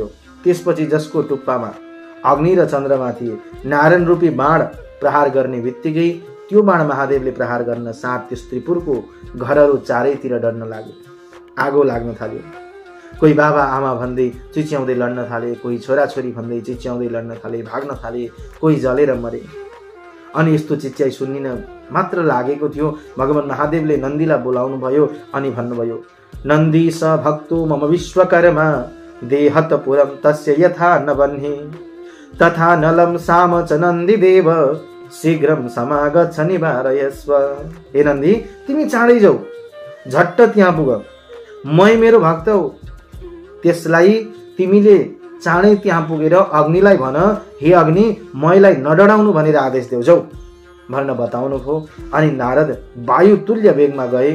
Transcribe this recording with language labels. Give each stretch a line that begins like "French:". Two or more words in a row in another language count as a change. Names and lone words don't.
Nepali: त्यसपछि जसको टुप्पामा अग्नि र चन्द्रमा थिए, नारायण रूपी बाण प्रहार गर्ने बित्तिकै त्यो बाण महादेवले प्रहार गर्न साथ त्यस त्रिपुरको घरहरू चारैतिर डढ्न लाग्यो, आगो लाग्न थाल्यो। कोही बाबा आमा भन्दै चिच्याउँदै लड्न थाले, कोही छोराछोरी भन्दै चिच्याउँदै लड्न थाले, भाग्न थाले, कोही जलेर मरे। अनि यस्तो चिच्याइ सुन्निन मात्र लागेको थियो। भगवान महादेवले नन्दीलाई बोलाउनु भयो अनि भन्नुभयो,
Sanskrit: नन्दी स भक्तो मम विश्वकर्मा देहत पुरम तस्य यथा न बन्हे तथा नलम साम च नन्दी देव शीघ्रम समागच्छ निवारयस्व।
Nepali: हे नन्दी, तिमी चाँडै जाऊ, झट्ट त्यहाँ पुग। मै मेरो भक्त हो, त्यसलाई तिमीले चाँडै त्यहाँ पुगेर अग्निलाई भन, हे अग्नि, मैलाई नडराउनु भनेर आदेश देऊ जाऊ भन्न बताउनु भयो। अनि नारद वायु तुल्य वेगमा गए।